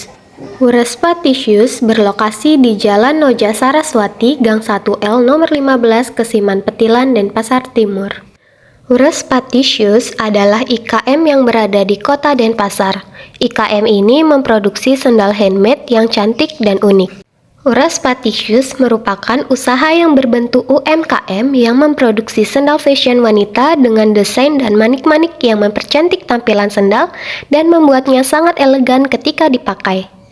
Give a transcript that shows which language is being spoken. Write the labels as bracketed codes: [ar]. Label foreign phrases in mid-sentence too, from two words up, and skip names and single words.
[id] Uraspati Shoes berlokasi di Jalan Noja Saraswati, Gang 1L nomor 15, Kesiman Petilan, Denpasar Timur. Uraspati Shoes adalah IKM yang berada di kota Denpasar. IKM ini memproduksi sendal handmade yang cantik dan unik. Uraspati Shoes merupakan usaha yang berbentuk UMKM yang memproduksi sendal fashion wanita dengan desain dan manik-manik yang mempercantik tampilan sendal dan membuatnya sangat elegan ketika dipakai.